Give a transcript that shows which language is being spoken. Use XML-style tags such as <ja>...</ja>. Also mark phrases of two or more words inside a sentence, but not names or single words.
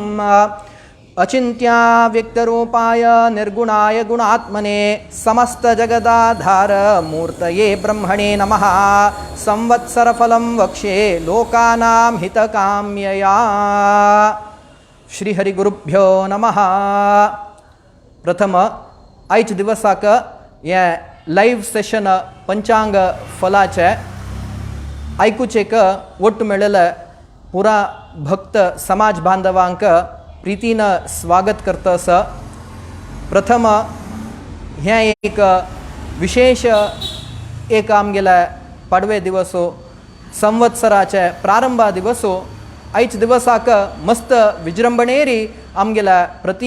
<sa>अचिन्त्या व्यक्तरूपाय निर्गुणाय गुणात्मने समस्तजगदाधार मूर्तये ब्रह्मणे नमः। संवत्सरफलं वक्ष्ये लोकानां हितकाम्यया। श्रीहरिगुरुभ्यो नमः।</sa> <kok>प्रथम आयच दिवसाक हे लाईव्ह सेशन पंचांग फलाचे ऐकूचेक ಒಟ್ಟು मेळेले पुरा भक्त समाज बांधवांक प्रीतीनं स्वागत करतस। प्रथम ह्या एक विशेष एक आमगेला पाडवे दिवसो संवत्सराचे प्रारंभा दिवसो आयच दिवसाक मस्त विजृंभणेरी आमगेला प्रति</kok>